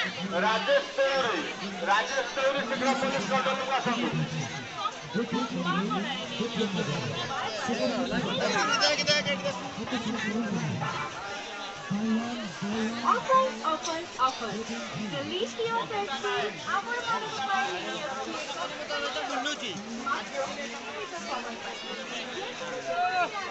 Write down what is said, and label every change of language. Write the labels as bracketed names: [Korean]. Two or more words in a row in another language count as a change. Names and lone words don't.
[Odia] ରାଜେଶ ଚୌଧୁରୀ ଶୀଘ୍ର ପୋଲିସ କଣ୍ଟ୍ରୋଲକୁ ଆସନ୍ତୁ। [English] Offers, offers, offers. Delicious ice cream. [Odia] ଆପଣମାନଙ୍କ ପାଇଁ ନେଇ ଆସିଛି ଏକ